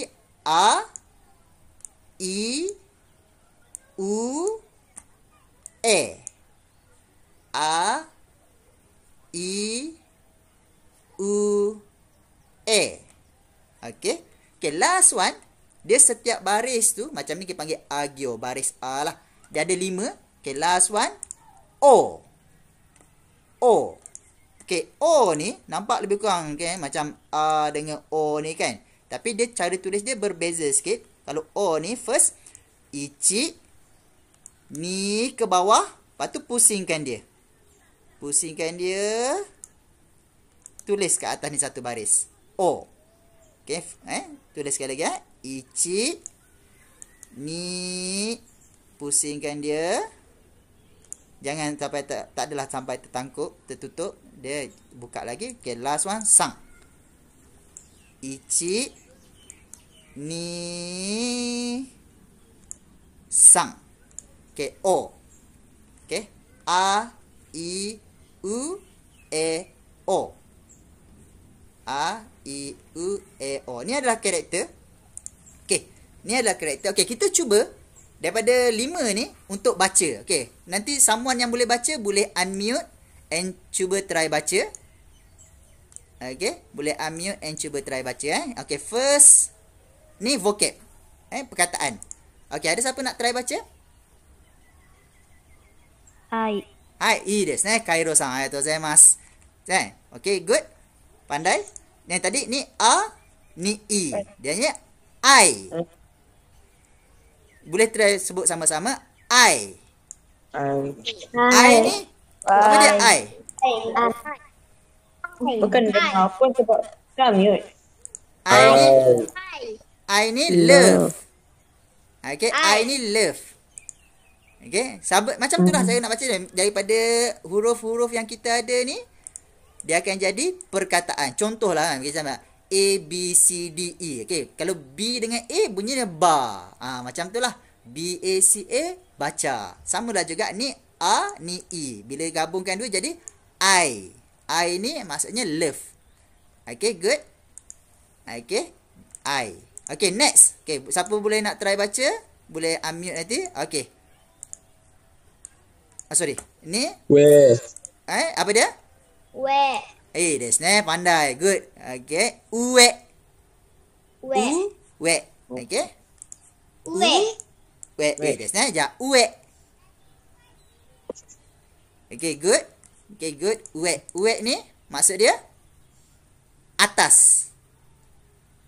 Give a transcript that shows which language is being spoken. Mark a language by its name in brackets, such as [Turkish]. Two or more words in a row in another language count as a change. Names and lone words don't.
[Japanese] A I U A. A I U A. [English] Okey. Okay, last one. [Malay] Dia setiap baris tu macam ni kita panggil agio, baris A lah. Dia ada 5. [English] Okay, last one. [Japanese] O. [Malay] Okay, O ni nampak lebih kurang okay, macam A dengan O ni kan. Tapi dia cara tulis dia berbeza sikit. Kalau O ni first [Japanese] ichi ni [Malay] ke bawah, lepas tu pusingkan dia. Tulis ke atas ni satu baris. O. Okay, tulis sekali lagi [Japanese] ichi ni, [Malay] pusingkan dia. Jangan sampai tak adalah sampai tertutup. Dia buka lagi. Okay, [English] last one [Malay] sang. [Japanese] Ichi ni sang. Okay, O. Okay, A I U E O. A I U E O. [Malay] Ni adalah karakter. Okey, ni adalah karakter. Okey, kita cuba daripada 5 ni untuk baca. Okey, nanti someone yang boleh baca boleh unmute and cuba try baca. Okey, boleh unmute and cuba try baca Okey, first ni vocab. Perkataan. Okey, ada siapa nak try baca? [Japanese] Hai. I desu ne. Kairo-san, arigatou gozaimasu. [Malay] Okey, good. Pandai. Yang tadi ni A, ni I. Dia hanya I. Boleh try sebut sama-sama. I. I ni apa dia I? Bukan dengar pun sebab mute. I ni love. Okay, I ni love. Okay, sahabat macam tu lah saya nak baca daripada huruf-huruf yang kita ada ni. Dia akan jadi perkataan. Contohlah macam A, B, C, D, E. Okay, kalau B dengan A bunyinya ba. Macam tu lah. B, A, C, A, baca. Sama lah juga ni A, ni E. Bila gabungkan dua jadi I. I ni maksudnya love. [English] Okay, good. Okay, I. Okay, next. [Malay] Okay, siapa boleh nak try baca? Boleh unmute nanti. Okay. Sorry. Ni? Apa dia? [Japanese] We. Desu ne. Pandai. Good. Okay. Ue. Okay. Ue. Desu ne. Ja. Ue. [English] Okay, good. Okay, good. [Malay] Ue ni maksud dia atas.